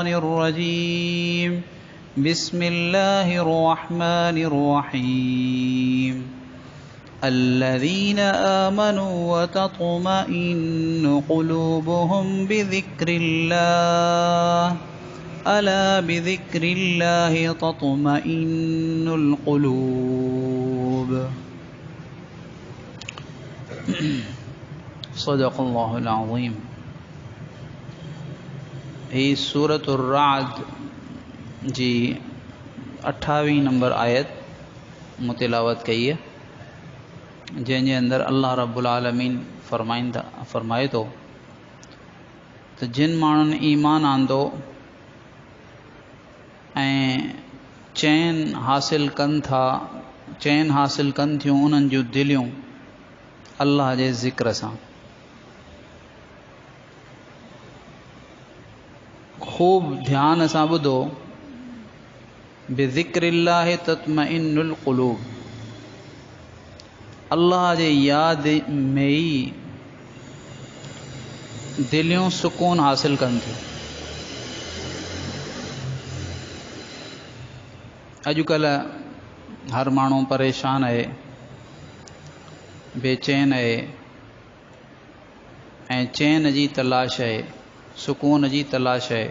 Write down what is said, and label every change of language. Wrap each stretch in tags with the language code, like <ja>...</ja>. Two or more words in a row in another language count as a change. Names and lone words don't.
<ar>الرجيم بسم الله الرحمن الرحيم الذين آمنوا وتطمئن قلوبهم بذكر الله ألا بذكر الله تطمئن القلوب صدق الله العظيم।</ar> <sd>ही सूरतुर राद जी 28 नंबर आयत मुतिलावत कई है, जंहिंजे अंदर</sd> <ar>الله رب العالمين</ar> <sd>फरमाए तो जिन माण्हुनि ईमान आंदो ऐं चैन हासिल कनि थियूं उन्हनि जूं दिलियूं अल्लाह जे ज़िक्र सां, खूब ध्यान सां ॿुधो।</sd> <ar>بذكر الله تطمئن القلوب,</ar> <sd>अल्लाह जे याद में ही दिलियूं सुकून हासिल कनि थियूं। अॼुकल्ह हर माण्हू परेशान आहे, बेचैन आहे ऐं चैन जी तलाश आहे, सुकून जी तलाश है।</sd>